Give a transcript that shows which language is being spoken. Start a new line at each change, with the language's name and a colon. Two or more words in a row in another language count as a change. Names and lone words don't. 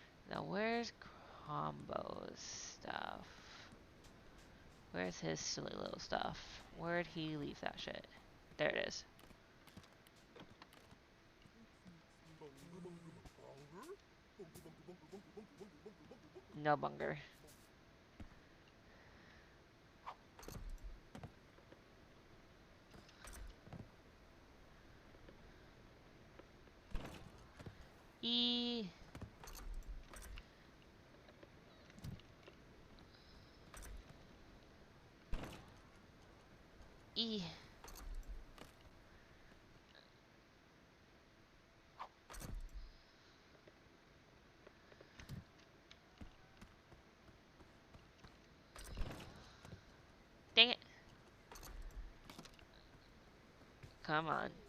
English: Now where's Combo's stuff? Where's his silly little stuff? Where'd he leave that shit? There it is. No bunger. E. E. Dang it. Come on.